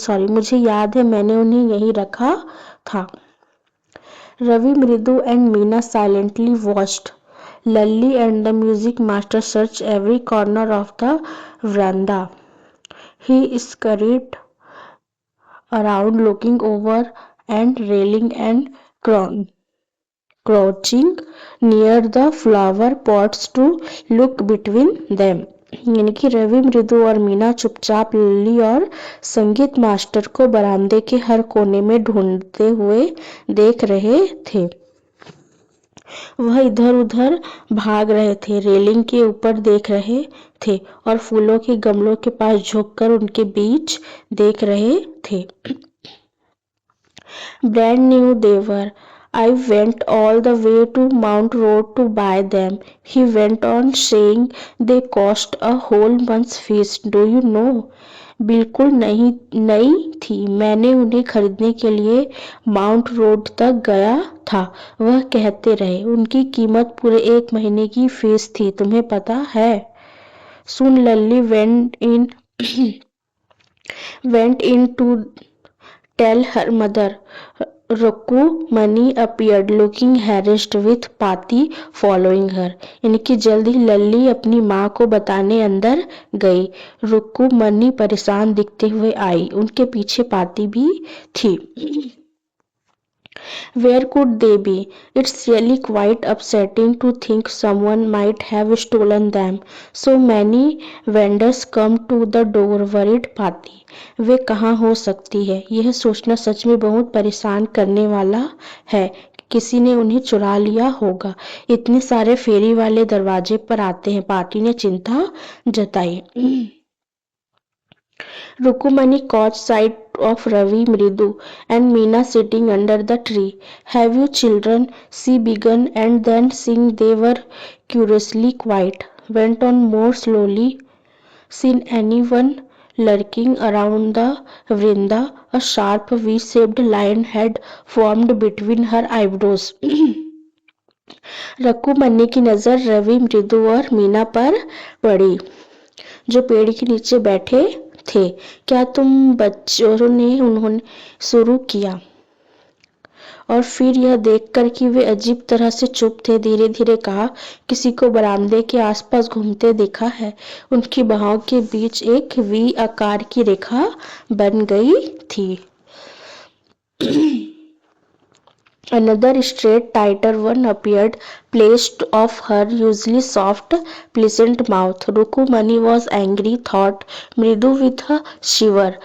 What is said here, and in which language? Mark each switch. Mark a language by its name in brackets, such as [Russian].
[Hindi] मुझे याद है मैंने उन्हें यहीं रखा था। [English] Ravi, Mridu and Meena silently watched Lally and the music master search every corner of the veranda. He scurried around looking over and railing and crouching near the flower pots to look between them. [Hindi] यानी कि रवि, मृदु और मीना चुपचाप लली और संगीत master को बरामदे के हर कोने में ढूंढते हुए देख रहे थे। वह इधर उधर भाग रहे थे, रेलिंग के ऊपर देख रहे थे और फूलों के गमलों के पास झुककर उनके बीच देख रहे थे। [English] Brand new they were. I went all the way to Mount Road to buy them. He went on saying they cost a whole month's fees. Do you know? [Hindi] बिल्कुल नई थी। मैंने उन्हें खरीदने के लिए माउंट रोड तक गया था। वह कहते रहे उनकी कीमत पूरे 1 महीने की फीस थी। तुम्हें पता है? [English] Soon Lally went in to tell her mother. Rukumani appeared looking harassed with Pati following her. [Hindi] यानी कि जल्द ही लल्ली अपनी माँ को बताने अंदर गई। रुकुमनी परेशान दिखते हुए आई। उनके पीछे पाती भी थी। [English] Where could they be? It's really quite upsetting to think someone might have stolen them. So many vendors come to the door, worried Pati. [Hindi] वे कहाँ हो सकती है? यह सोचना सच में बहुत परेशान करने वाला है। किसी ने उन्हें चुरा लिया होगा। इतने सारे फेरी वाले दरवाजे पर आते हैं। पार्टी ने चिंता जताई। [English] Rukumani caught sight of Ravi, Mridu and Meena sitting under the tree. Have you children? She began, and then seeing they were curiously quiet, went on more slowly. Seen anyone lurking around the veranda? A sharp V-shaped line had formed between her eyebrows. [Hindi] रकुमनी की नजर रवि, मृदु और मीना पर पड़ी जो पेड़ के नीचे बैठे थे। क्या तुम बच्चों ने? उन्होंने शुरू किया और फिर यह देखकर कि वे अजीब तरह से चुप थे, धीरे धीरे कहा, किसी को बरामदे के आसपास घूमते देखा है? उनकी बाहों के बीच एक वी आकार की रेखा बन गई थी। [English] Another straight, tighter one appeared, placed of her usually soft, pleasant mouth. Rukumani was angry, thought Mridu with a shiver.